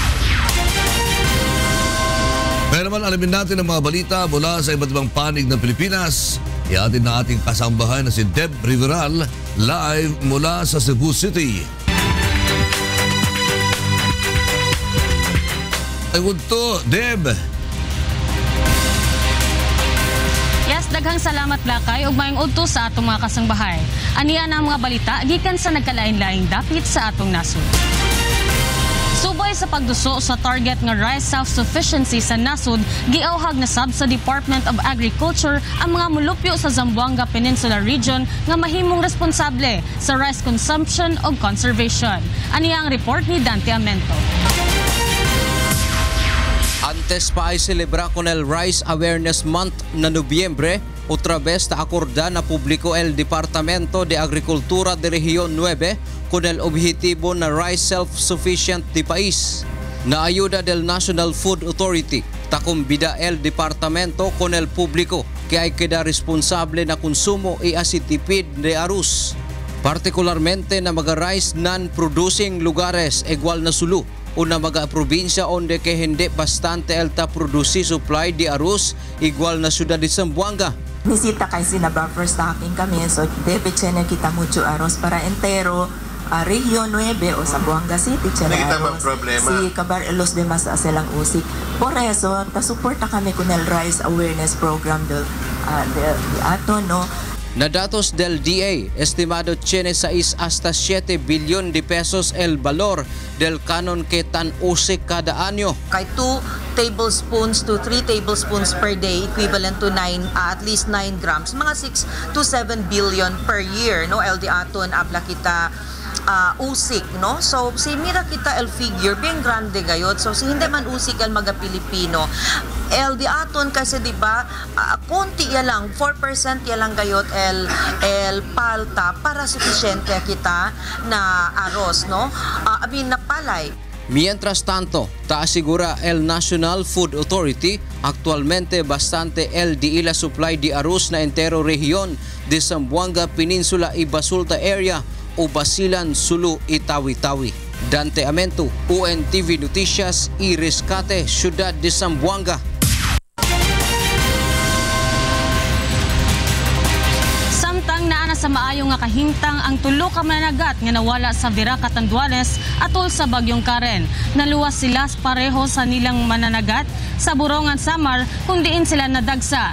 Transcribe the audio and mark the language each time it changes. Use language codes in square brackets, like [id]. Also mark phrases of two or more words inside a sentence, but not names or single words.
[tl] Pero naman alamin natin ang mga balita mula sa iba't ibang panig ng Pilipinas. Iatid na ating kasambahay na si Deb Riveral live mula sa Cebu City. [ceb] Ay gunto, Deb! Yes, daghang salamat Lakay ug maayong udto sa atong mga kasangbahay. Aniya na ang mga balita gikan sa nagkalain-laing dapit sa atong nasod. Subay sa pagduso sa target nga [en] rice self-sufficiency [ceb] sa nasod, giauhag na sab sa Department of Agriculture ang mga mulupyo sa Zamboanga Peninsula Region nga mahimong responsable sa [en] rice consumption [ceb] ug conservation. Aniya ang report ni Dante Amento. [cbk] Antes pa ay celebra con el Rice Awareness Month na Nobyembre, otra vez na akorda na publiko el Departamento de Agricultura de Región 9 con el objetivo na [en] rice self-sufficient [cbk] di país. Na ayuda del National Food Authority, takumbida el Departamento con el publiko que ay queda responsable na konsumo y asitipid de arroz. Partikularmente na mga- [en] rice non-producing [cbk] lugares igual na sulu o na mga probinsya onde que hindi bastante alta produce supply di arroz igual na syudad di Zamboanga. Nisita kasi na [en] buffer stocking [cbk] kami, so debe chene kita mucho arroz para entero Region 9 o Zamboanga City chene arroz. Si Cabar los demás silang usik. Por eso, ta-suporta kami con el Rice Awareness Program del ato, no? Na datos del DA, estimado tiene 6 hasta 7 billion de pesos el valor del canon que tan usik kada año. [en] Kay 2 tablespoons to 3 tablespoons per day, equivalent to at least 9 grams, mga 6 to 7 billion per year, no? [cbk] LD aton apla kita usik, no? So si mira kita el figure bien grande gayot. So si hindi man usik el mga Pilipino, el di aton kasi di ba konti ya lang 4% ya lang gayot el palta para suficiente kita na arroz, no? Na palay. Mientras tanto, asegura el National Food Authority actualmente bastante el di la supply di arroz na entero rehiyon de Zamboanga Peninsula y Basulta area o Basilan, Sulu, Itawi-Tawi. Dante Amento, UNTV Noticias y Rescate, Ciudad de Zamboanga. [ceb] Samtang naana sa maayong nga kahimtang ang tulo ka mananagat nga nawala sa Vera, Catanduanes atol sa bagyong Karen. Naluwas sila pareho sa nilang mananagat sa Borongan, Samar kung diin sila nadagsa.